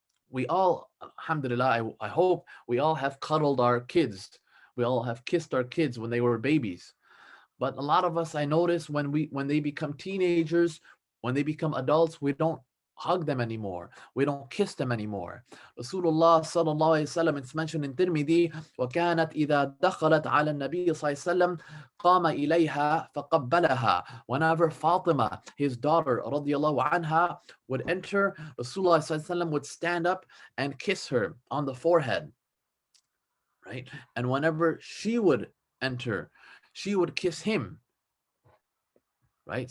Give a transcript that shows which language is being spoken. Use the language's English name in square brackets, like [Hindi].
[English] We all, alhamdulillah, I hope we all have cuddled our kids. We all have kissed our kids when they were babies. But a lot of us, I notice when they become teenagers, when they become adults, we don't hug them anymore. We don't kiss them anymore. Rasulullah sallallahu alaihi wasallam, it's mentioned in Tirmidhi, [Arabic] وَكَانَتْ إِذَا دَخَلَتْ عَلَى النَّبِيِّ صلى الله عليه وسلم قَامَ إِلَيْهَا فَقَبَّلَهَا. [English] Whenever Fatima, his daughter, radiallahu anha, would enter, Rasulullah sallallahu alaihi wasallam would stand up and kiss her on the forehead. Right? And whenever she would enter, she would kiss him. Right?